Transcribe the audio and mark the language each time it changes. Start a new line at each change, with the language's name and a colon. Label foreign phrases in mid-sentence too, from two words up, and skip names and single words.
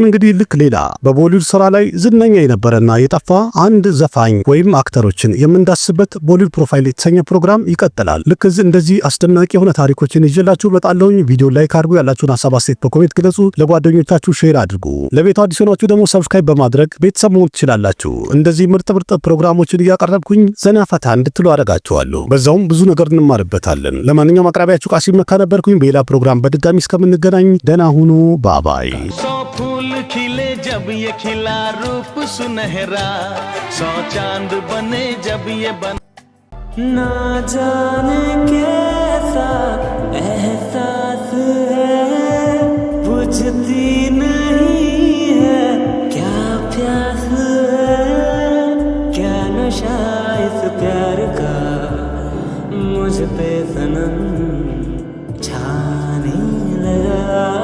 Amharic: እንግዲህ ልክ ሌላ በቦሊውድ ስራ ላይ ዝነኛ የነበረና የጠፋ አንድ ዘፋኝ ወይም አክተሮችን የምንዳስበት ቦሊውድ ፕሮፋይል የተሰኘ ፕሮግራም ይቀጥላል። ልክ እንደዚህ አስደናቂ የሆነ ታሪኮችን ይዤላችሁ በጣለሁኝ። ቪዲዮ ላይክ አድርጉ፣ ያላችሁን ሐሳብ አስተያየት በኮሜንት ግለጹ፣ ለጓደኞቻችሁ ሼር አድርጉ። ለቤቱ አዲስ ሆናችሁ ደግሞ ሰብስክራይብ በማድረግ ቤተሰብ መሆን ትችላላችሁ። እንደዚህ ምርጥ ፕሮግራሞችን እያቀረብኩኝ ዘና ፈታ እንድትሉ አደርጋችኋለሁ። በዛውም ብዙ ነገር እንማርበታለን። ለማንኛውም አቅራቢያችሁ ቃሲም መካ ነበርኩኝ። በሌላ ፕሮግራም በድጋሚ እስከምንገናኝ ደህና ሁኑ። ባባይ።
Hindi: फूल खिले जब ये खिला रूप सुनहरा, 100 चांद बने जब ये बन ना जाने कैसा एहसास है, बुझती नहीं है क्या प्यास है, क्या नशा इस प्यार का मुझ पे सनम छाने लगा।